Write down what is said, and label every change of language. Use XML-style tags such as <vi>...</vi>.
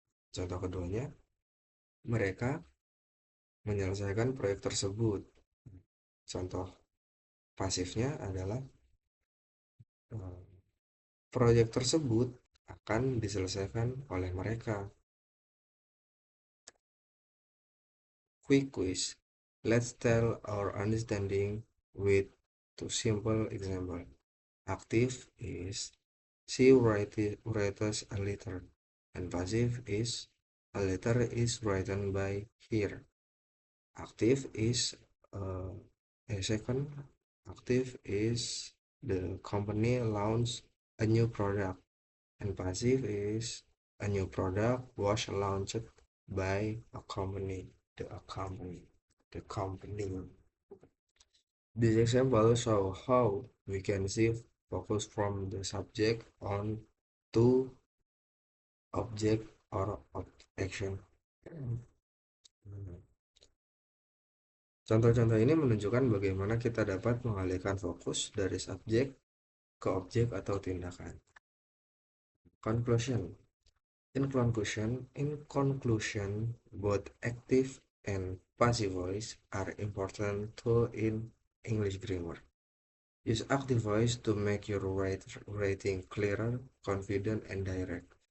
<id>Contoh keduanya, mereka menyelesaikan proyek tersebut. Contoh pasifnya adalah eh, proyek tersebut akan diselesaikan oleh mereka.</id> <en>Quick quiz. Let's tell our understanding with two simple example. Active is she writes a letter, and passive is a letter is written by her. Active is uh, a second. Active is the company launch a new product, and passive is a new product was launched by a company. The company. This example shows how we can shift focus from the subject on to object or action.</en> <id>Contoh-contoh ini menunjukkan bagaimana kita dapat mengalihkan fokus dari subjek ke objek atau tindakan.</id> <en>Conclusion. In conclusion, both active and passive voice are important tools in English grammar. Use active voice to make your writing clearer, confident, and direct.</en>